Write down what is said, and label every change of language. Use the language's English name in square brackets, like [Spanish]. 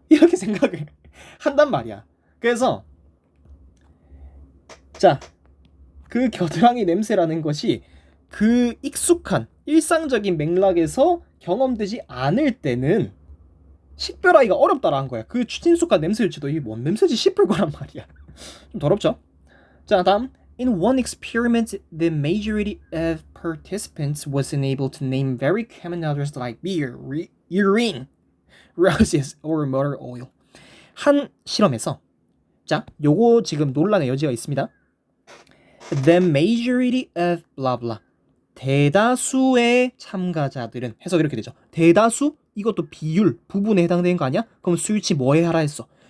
[Korean] 이렇게 생각을 한단 말이야. 그래서 자 그 겨드랑이 냄새라는 것이 그 익숙한 일상적인 맥락에서 경험되지 않을 때는 식별하기가 어렵다라는 거야. 그 친숙한 냄새일지도 이게 뭔 냄새지 싶을 거란 말이야. 좀 더럽죠? 자 다음 [English] In one experiment, the majority of participants wasn't able to name very common odors like beer, urine, roses, or motor oil. [Korean] 한 실험에서 자 요거 지금 논란의 여지가 있습니다. [English] The majority of blah blah. [Korean] 대다수의 참가자들은 해석 이렇게 되죠. 대다수? 이것도 비율, 부분에 해당되는 거 아니야? 그럼 수일치 뭐에 하라 했어?